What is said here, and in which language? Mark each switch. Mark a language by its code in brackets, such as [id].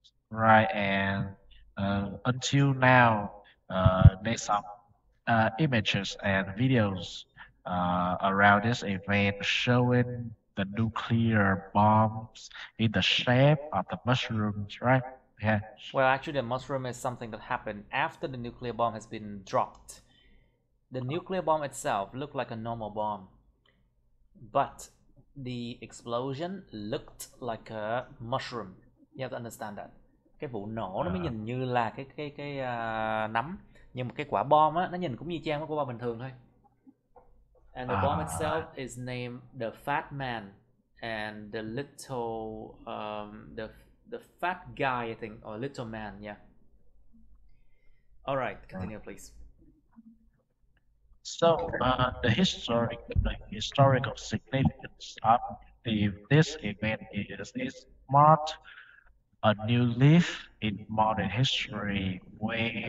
[en] Right, and until now, there's some images and videos around this event showing the nuclear bombs in the shape of the mushrooms, right? Yeah. Well, actually, the mushroom is something that happened after the nuclear bomb has been dropped. The nuclear bomb itself looked like a normal bomb, but the explosion looked like a mushroom. You have to understand that. [vi] Cái vụ nổ nó mới nhìn như là cái nấm, nhưng mà cái quả bom á, nó nhìn cũng như chang cái quả bom bình thường thôi. [en] And the bomb itself is named the Fat Man, and the little the fat guy, I think, or little man, yeah. All right, continue, please. So the historical significance of this event is marked a new leaf in modern history where